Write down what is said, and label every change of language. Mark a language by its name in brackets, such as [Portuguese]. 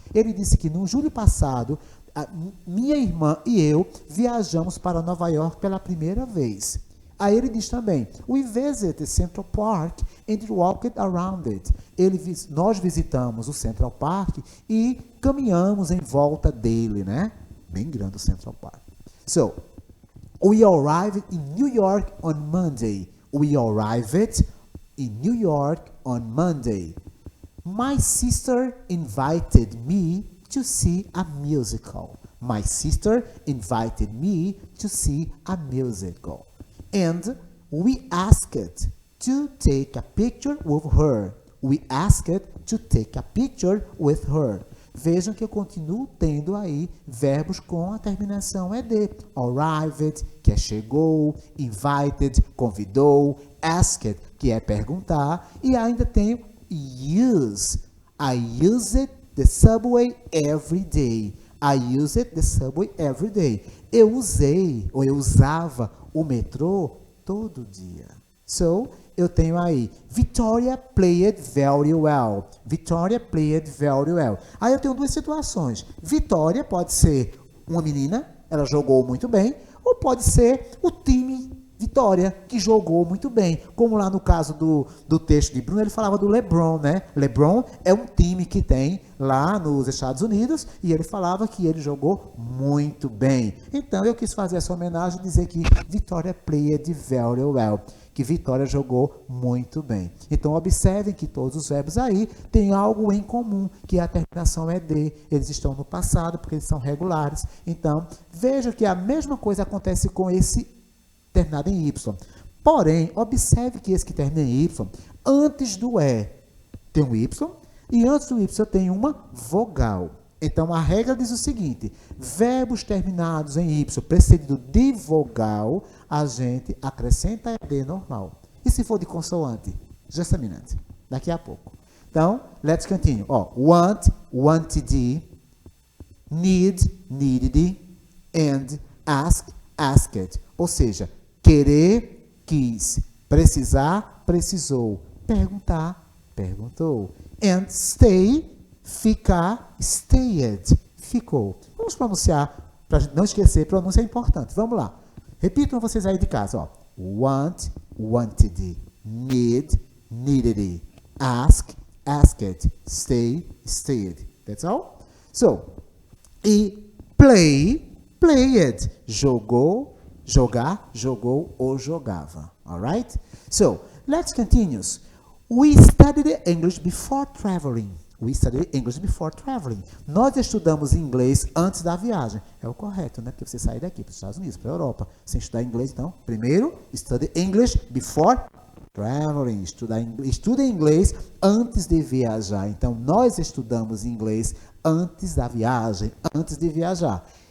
[Portuguese] Ele disse que no julho passado, minha irmã e eu viajamos para Nova York pela primeira vez. Aí ele diz também, [English] we visited Central Park and walked around it. [Portuguese] Nós visitamos o Central Park e caminhamos em volta dele, né? Bem grande o Central Park. [English] So, we arrived in New York on Monday. We arrived in New York on Monday. My sister invited me to see a musical. My sister invited me to see a musical. And we asked to take a picture with her. We asked to take a picture with her. [Portuguese] Vejam que eu continuo tendo aí verbos com a terminação ed. Arrived, que é chegou, invited, convidou, asked, que é perguntar, e ainda tenho use. [English] I use the subway every day. I use the subway every day. [Portuguese] Eu usei, ou eu usava o metrô todo dia. [English] So, [Portuguese] eu tenho aí, [English] Victoria played very well. Victoria played very well. [Portuguese] Aí eu tenho duas situações. Victoria pode ser uma menina, ela jogou muito bem, ou pode ser o time Vitória, que jogou muito bem. Como lá no caso do texto de Bruno, ele falava do LeBron, né? LeBron é um time que tem lá nos Estados Unidos e ele falava que ele jogou muito bem. Então, eu quis fazer essa homenagem e dizer que Vitória [English] played very well, [Portuguese] que Vitória jogou muito bem. Então, observem que todos os verbos aí têm algo em comum, que a terminação é de, eles estão no passado, porque eles são regulares. Então, veja que a mesma coisa acontece com esse terminado em Y. Porém, observe que esse que termina em Y, antes do E tem um Y, e antes do Y tem uma vogal. Então, a regra diz o seguinte, verbos terminados em Y precedido de vogal, a gente acrescenta ED normal. E se for de consoante? [English] Just a minute. [Portuguese] Daqui a pouco. [English] Então, let's continue. Want, wanted, need, needed, and ask, asked. [Portuguese] Ou seja, querer, quis, precisar, precisou, perguntar, perguntou. [English] And stay, ficar, stayed, ficou. [Portuguese] Vamos pronunciar, para a gente não esquecer, pronúncia é importante. Vamos lá. Repitam vocês aí de casa. [English] Want, wanted, need, needed, ask, asked, stay, stayed. That's all? [Portuguese] So, e play, played, jogou, jogar, jogou ou jogava. [English] Alright? So, let's continue. We studied English before traveling. We studied English before traveling. [Portuguese] Nós estudamos inglês antes da viagem. É o correto, né? Porque você sair daqui para os Estados Unidos, para a Europa, sem estudar inglês, então, primeiro, [English] study English before traveling. [Portuguese] Estuda inglês antes de viajar. Então, nós estudamos inglês antes da viagem, antes de viajar.